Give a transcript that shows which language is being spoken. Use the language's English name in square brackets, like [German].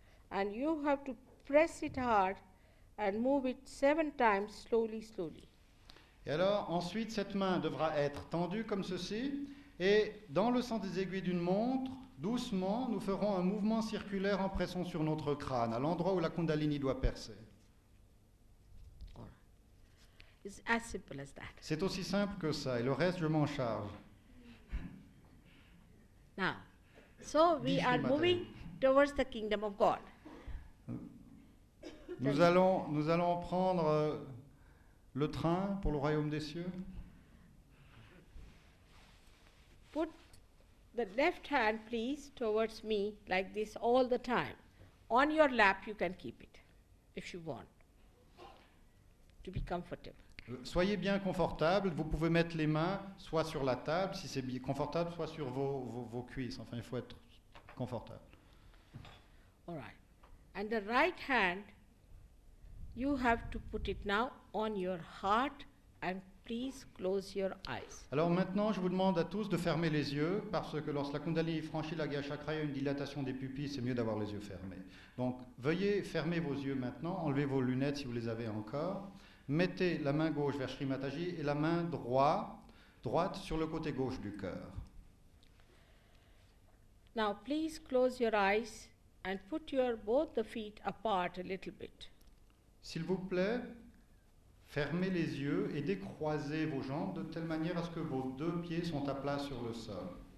[English] And you have to press it hard and move it 7 times slowly, slowly. [French] Et alors, ensuite, cette main devra être tendue comme ceci. Et dans le sens des aiguilles d'une montre, doucement, nous ferons un mouvement circulaire en pressant sur notre crâne, à l'endroit où la Kundalini doit percer. [English] It's as simple as that. [French] C'est aussi simple que ça. Et le reste, je m'en charge. [English] Now, so we [French] Dis [English] are [French] Srimati. [English] moving towards the kingdom of God. [French] Nous allons prendre le train pour le royaume des cieux. [English] Put the left hand, please, towards me like this all the time. On your lap, you can keep it if you want to be comfortable. [French] Soyez bien confortable. Vous pouvez mettre les mains soit sur la table, si c'est bien confortable, soit sur vos cuisses. Enfin, il faut être confortable. [English] All right. And the right hand, you have to put it now on your heart and please close your eyes. [French] Alors maintenant, je vous demande à tous de fermer les yeux, parce que lorsque la Kundalini franchit la Gaya Chakra, il y a une dilatation des pupilles, c'est mieux d'avoir les yeux fermés. Donc, veuillez fermer vos yeux maintenant, enlevez vos lunettes si vous les avez encore. Mettez la main gauche vers Shri Mataji et la main droite sur le côté gauche du cœur. [English] Now, please close your eyes and put your both the feet apart a little bit. [French] S'il vous plaît, fermez les yeux et décroisez vos jambes de telle manière à ce que vos deux pieds sont à plat sur le sol.